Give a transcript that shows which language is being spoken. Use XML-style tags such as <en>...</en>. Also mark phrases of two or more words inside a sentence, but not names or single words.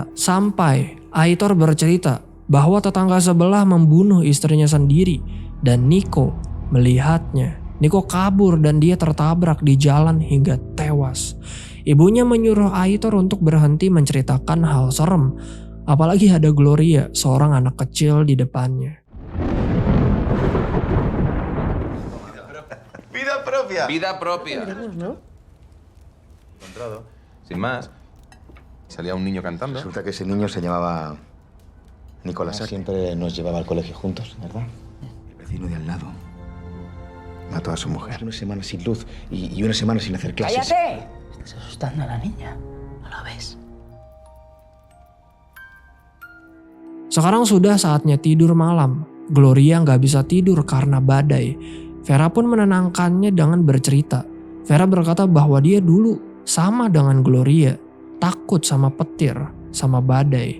<id>Sampai Aitor bercerita bahwa tetangga sebelah membunuh istrinya sendiri dan Nico melihatnya. Nico kabur dan dia tertabrak di jalan hingga tewas. Ibunya menyuruh Aitor untuk berhenti menceritakan hal serem. Apalagi ada Gloria, seorang anak kecil di depannya.</id> <es>Vida propia. Vida propia. Encontrado. Sin más. Salía un niño cantando. Resulta que ese niño se llamaba Nicolás. Siempre nos llevaba al colegio juntos, ¿verdad? El vecino de al lado mató a su mujer. Una semana sin luz y una semana sin hacer clases. ¡Cállate! Estás asustando a la niña. ¿No lo ves?</es> <id>Sekarang sudah saatnya tidur malam. Gloria nggak bisa tidur karena badai. Vera pun menenangkannya dengan bercerita. Vera berkata bahwa dia dulu sama dengan Gloria, takut sama petir, sama badai.</id>